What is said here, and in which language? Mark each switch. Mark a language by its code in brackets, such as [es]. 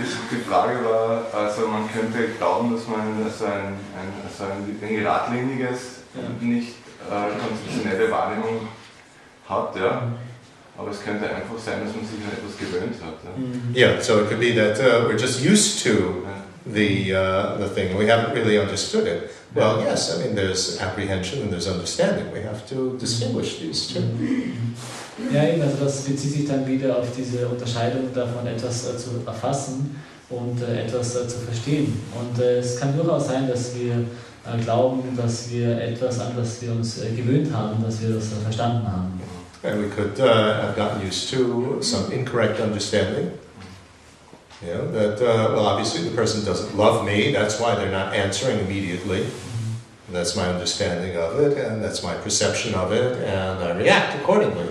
[de] Die Frage war, also man könnte glauben, dass man ein geradliniges, nicht konzeptionelle Wahrnehmung hat, ja. Aber es könnte einfach sein, dass man sich an etwas gewöhnt hat. Ja. [en] Yeah, so it could be that we're just used to the thing. We haven't really understood it. Well, yes, I mean there's apprehension and there's understanding. We have to distinguish these two. [de] Ja, eben, also das bezieht sich dann wieder auf diese Unterscheidung davon, etwas zu erfassen und etwas zu verstehen. Und es kann durchaus sein, dass wir glauben, dass wir etwas, an das wir uns gewöhnt haben, dass wir das verstanden haben. [en] And we could have gotten used to some incorrect understanding. You know, that, well, obviously the person doesn't love me, that's why they're not answering immediately. And that's my understanding of it, and that's my perception of it, and I react accordingly.